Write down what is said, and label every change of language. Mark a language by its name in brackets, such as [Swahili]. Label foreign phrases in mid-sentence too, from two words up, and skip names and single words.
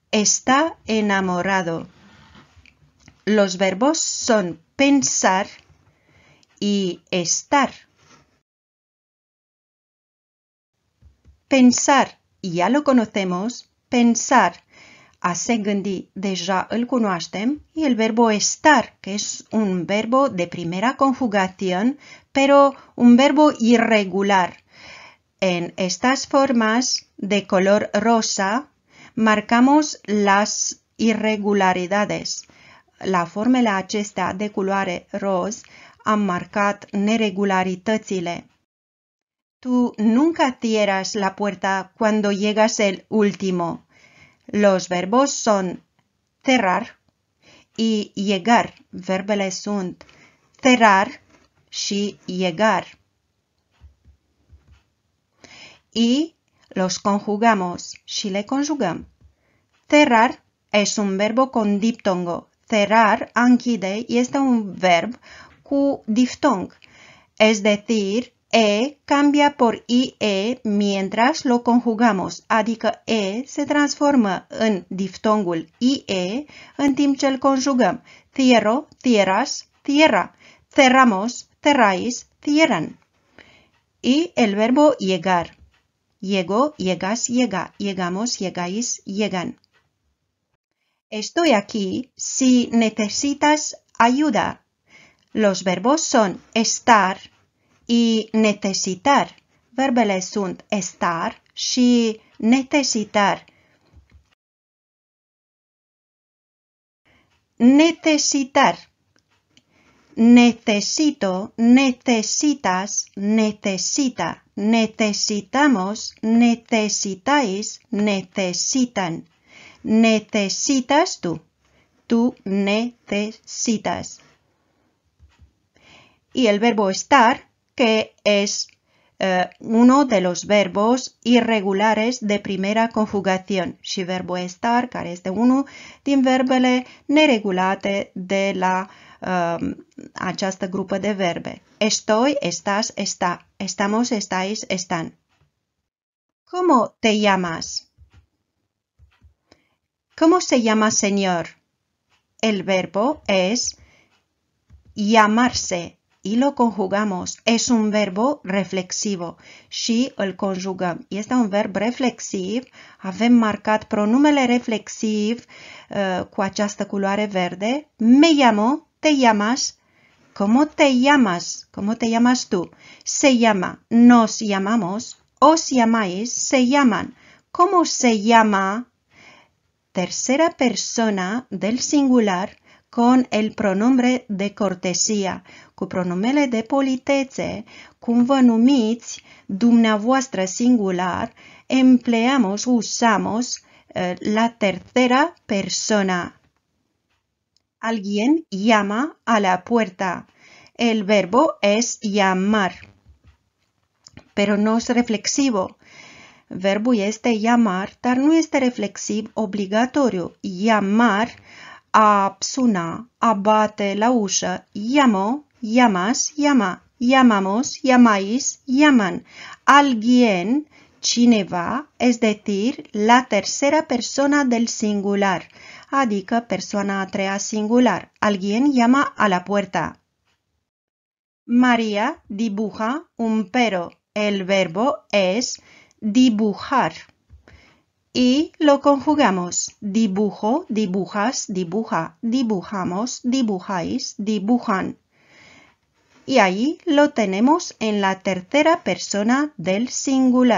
[Spanish] Está enamorado. Los verbos son pensar y estar. Pensar, ya lo conocemos. [Romanian] Pensar, a se gândi, deja îl cunoaștem. [Spanish] Y el verbo estar, que es un verbo de primera conjugación, pero un verbo irregular. En estas formas de color rosa marcamos las irregularidades. [Romanian] La formele acestea de culoare roz am marcat neregularitățile. [Spanish] Tú nunca cierras la puerta cuando llegas el último. Los verbos son cerrar y llegar. [Romanian] Verbele sunt cerrar și llegar. [Spanish] Y los conjugamos [Romanian] și le conjugăm. [Spanish] Cerrar es un verbo con diptongo. [Romanian] Cerrar, a închide, este un verb cu diftong. [Spanish] Es decir, E cambia por IE mientras lo conjugamos, [Romanian] adică E se transformă în diftongul IE în timp ce îl conjugăm. [Spanish] Cierro, cierras, cierra. Cerramos, cerráis, cierran. Y el verbo llegar. Llego, llegas, llega. Llegamos, llegáis, llegan. Estoy aquí si necesitas ayuda. Los verbos son estar y necesitar. [Romanian] Verbele sunt estar și necesitar. [Spanish] Necesitar. Necesito, necesitas, necesita. Necesitamos, necesitáis, necesitan. Necesitas tú. Tú necesitas. Y el verbo estar, que es uno de los verbos irregulares de primera conjugación. [Romanian] Și verbo estar, care este unul din verbele neregulate de la această grupă de verbe. [Spanish] Estoy, estás, está. Estamos, estáis, están. ¿Cómo te llamas? ¿Cómo se llama señor? El verbo es llamarse. Y lo conjugamos. Es un verbo reflexivo [Romanian] și îl conjugăm. Este un verb reflexiv. Avem marcat pronumele reflexiv cu această culoare verde. [Spanish] Me llamo, te llamas. ¿Cómo te llamas? ¿Cómo te llamas tú? Se llama, nos llamamos, os llamáis, se llaman. ¿Cómo se llama? Tercera persona del singular con el pronombre de cortesía, [Romanian] cu pronumele de politețe, cum vă numiți dumneavoastră singular, [Spanish] empleamos, usamos la tercera persona. Alguien llama a la puerta. El verbo es llamar, pero no es reflexivo. [Romanian] Verbul este llamar, dar nu este reflexiv obligatoriu. Llamar, a suna, a bate la ușă. [Spanish] Llamo, llamas, llama. Llamamos, llamáis, llaman. Alguien, cineva, es decir, la tercera persona del singular, [Romanian] adică persoana a treia singular. [Spanish] Alguien llama a la puerta. María dibuja un perro. El verbo es dibujar. Y lo conjugamos. Dibujo, dibujas, dibuja. Dibujamos, dibujáis, dibujan. Y ahí lo tenemos en la tercera persona del singular.